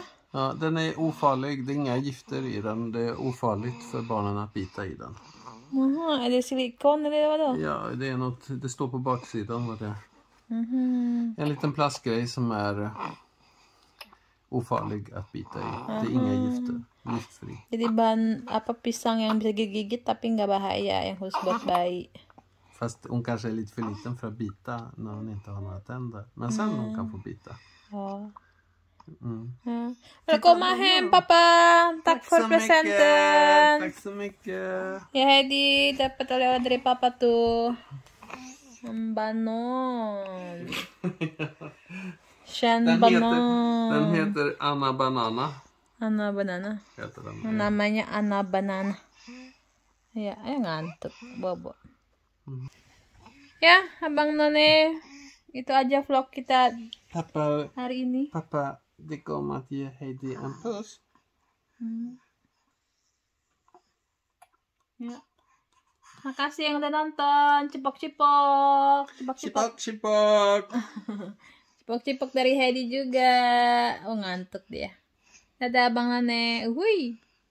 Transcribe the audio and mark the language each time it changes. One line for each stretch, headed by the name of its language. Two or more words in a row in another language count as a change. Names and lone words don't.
Swedish: Ja, den är ofarlig, det är inga gifter i den, det är ofarligt för barnen att bita i den. Jaha, är det silikon eller vadå? Ja, det är något, det står på baksidan vad det är. En liten plastgrej som är ofarlig att bita i. Det är inga gifter, giftfri.
Indonesian: Jadi bahan apa pisang yang bisa gigit tapi nggak bahaya, yang khusus buat bayi.
Swedish: Fast hon kanske är lite för liten för att bita när hon inte har några tänder. Men sen hon kan få bita. Ja. Välkomna hem pappa. Tack för presenten. Tack så mycket.
Indonesian: Ya Heidi dapat oleh-oleh dari papa tuh.
Swedish: Banan. Den Banan. heter Anna Banana. Anna Banana. Heter den.
Indonesian: Namanya Anna Banana. Ya, ngantuk bobo. Ya, Abang None, itu aja vlog kita
Swedish: Pappa,
Indonesian: hari ini.
Swedish: pappa, det kommer att ge Heidi en puss.
Indonesian: Ya. Makasih yang udah nonton. Cipok-cipok. Cipok-cipok. Chipok. Cipok-cipok dari Heidi juga. Oh, ngantuk dia. Dadah Abang None. Uhuy.